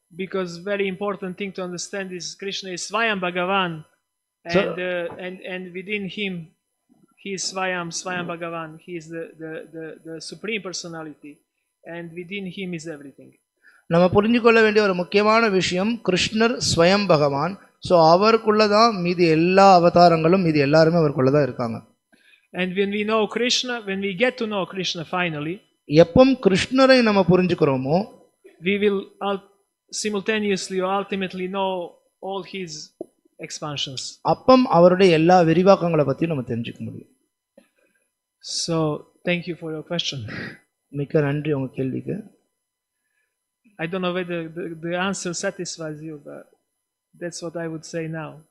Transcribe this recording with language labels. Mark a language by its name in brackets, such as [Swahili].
[English] Because very important thing to understand is Krishna is Swayam Bhagavan, and within him he is Swayam Bhagavan. He is the supreme personality, and within him is everything. [Tamil] நம்ம புரிஞ்சுக்கொள்ள வேண்டிய ஒரு முக்கியமான விஷயம், கிருஷ்ணர் ஸ்வயம் பகவான். So அவருக்குள்ளதான் மீதி எல்லா அவதாரங்களும், மீதி எல்லாருமே அவருக்குள்ளதான் இருக்காங்க. [English] And when we get to know Krishna finally, [Tamil] எப்போ கிருஷ்ணரை நம்ம புரிஞ்சுக்கிறோமோ, [English] we will simultaneously or ultimately know all his expansions. [Tamil] அப்பம் அவருடைய எல்லா விரிவாக்கங்களை பத்தி நம்ம தெரிஞ்சுக்க முடியும். [English] So thank you for your question. [Tamil] மிக்க நன்றி உங்க கேள்விக்கு. [English] I don't know whether the answer satisfies you, but that's what I would say now.